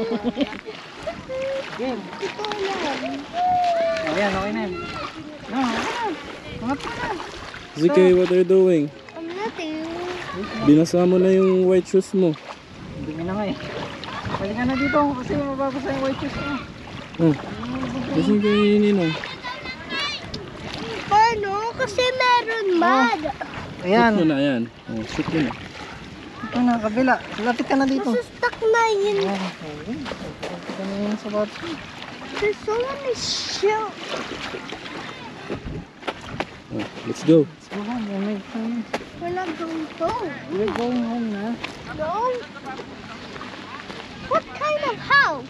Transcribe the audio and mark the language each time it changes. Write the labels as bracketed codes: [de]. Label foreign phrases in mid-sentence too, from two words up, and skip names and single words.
[tl] Ayan, okay na yan. [en] ZK, what are you doing? I'm nothing. [tl] Binasa mo na yung [en] white shoes [tl] mo. Hindi na nga eh. Balik ka na dito kasi mababasa yung [en] white shoes [tl] mo. Oh. Kasi kayo ninong. Paano? Kasi meron mad. Ayan. Shoot mo na yan. Oh, shoot mo na. Ito na, kabila. Lapit ka na dito. Stuck na yun. Ayan, okay. Lapit ka na yun sa bata. [en] There's so many shells. Oh, let's go. Let's go home. We're going. We're not going home. We're going home na. No? What kind of house?